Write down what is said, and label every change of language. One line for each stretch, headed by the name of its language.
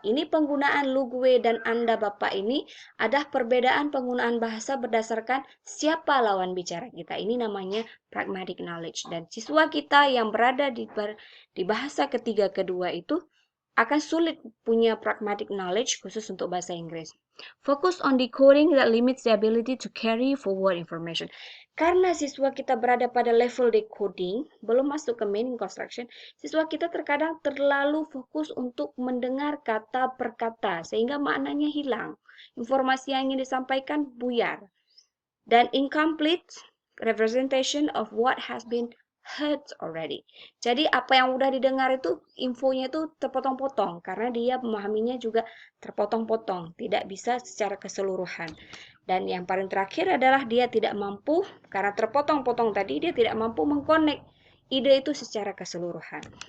Indonesian: Ini penggunaan lu gue dan Anda bapak ini ada perbedaan penggunaan bahasa berdasarkan siapa lawan bicara kita. Ini namanya
English: pragmatic knowledge.
Indonesian: Dan siswa kita yang berada di bahasa ketiga kedua itu akan sulit punya pragmatic knowledge khusus untuk bahasa Inggris.
English: Focus on decoding that limits the ability to carry forward information.
Indonesian: Karena siswa kita berada pada level decoding, belum masuk ke
English: meaning construction,
Indonesian: siswa kita terkadang terlalu fokus untuk mendengar kata per kata, sehingga maknanya hilang. Informasi yang ingin disampaikan buyar.
English: Dan incomplete representation of what has been heard already.
Indonesian: Jadi apa yang udah didengar itu infonya itu terpotong-potong karena dia memahaminya juga terpotong-potong, tidak bisa secara keseluruhan. Dan yang paling terakhir adalah dia tidak mampu karena terpotong-potong tadi dia tidak mampu mengkonek ide itu secara keseluruhan.